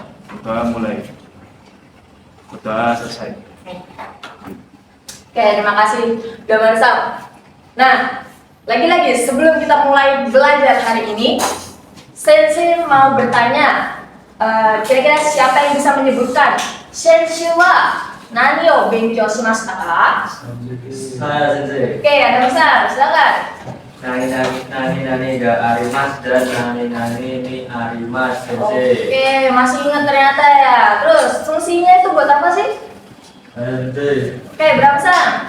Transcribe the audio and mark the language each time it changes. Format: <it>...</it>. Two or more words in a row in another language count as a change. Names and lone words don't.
<id>Berdoa mulai. Berdoa selesai. Oke, terima kasih Gamarsa. Nah, lagi-lagi sebelum kita mulai belajar hari ini, Sensei mau bertanya, kira-kira siapa yang bisa menyebutkan</id> <ja>先生は何を勉強しましたか?</ja> <id>Saya sensei. Oke, ada Mas, silakan.</id> <ja>何があります dan 何にあります先生.</ja> <id>Oke, masih ingat ternyata ya. Terus fungsinya itu buat apa sih? Sensei. Oke, berapa San?</id>